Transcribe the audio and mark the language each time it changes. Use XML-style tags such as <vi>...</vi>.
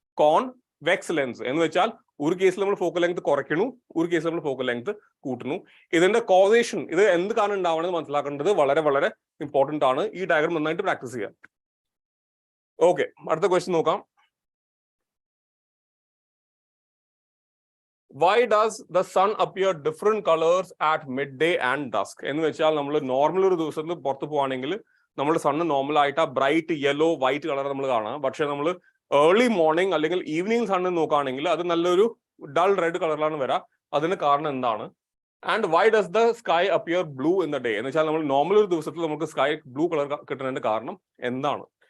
<ml>Convex lens. എന്ന് വെച്ചാൽ ഒരു കേസിൽ നമ്മൾ ഫോക്കൽ ലെങ്ത് കുറയ്ക്കണു, ഒരു കേസിൽ നമ്മൾ ഫോക്കൽ ലെങ്ത് കൂട്ടുന്നു. ഇതിന്റെ കോസേഷൻ, ഇത് എന്ത് കാരണം ഉണ്ടാവണമെന്ന് മനസ്സിലാക്കേണ്ടത് വളരെ വളരെ ഇമ്പോർട്ടന്റ് ആണ്. ഈ ഡയഗ്രം നന്നായിട്ട് പ്രാക്ടീസ് ചെയ്യാം. ഓക്കെ, അടുത്ത ക്വസ്റ്റ്യൻ നോക്കാം.</ml> <en>Why does the sun appear different colors at midday and dusk?</en> <ml>എന്ന് വെച്ചാൽ നമ്മൾ നോർമൽ ഒരു ദിവസത്തിൽ പുറത്ത് പോവാണെങ്കിൽ നമ്മുടെ സണ്ണ് നോർമൽ ആയിട്ട് ആ ബ്രൈറ്റ് യെല്ലോ വൈറ്റ് കളർ നമ്മൾ കാണാം. പക്ഷെ നമ്മൾ ഏർലി മോർണിംഗ് അല്ലെങ്കിൽ ഈവനിങ് സണ്ണ് നോക്കുകയാണെങ്കിൽ അത് നല്ലൊരു ഡൾ റെഡ് കളറിലാണ് വരാം. അതിന് കാരണം എന്താണ്?</ml> <en>And why does the sky appear blue in the day?</en> <ml>എന്ന് വെച്ചാൽ നമ്മൾ നോർമൽ ഒരു ദിവസത്തിൽ നമുക്ക് സ്കൈ ബ്ലൂ കളർ കിട്ടുന്നതിന്റെ കാരണം എന്താണ്?</ml>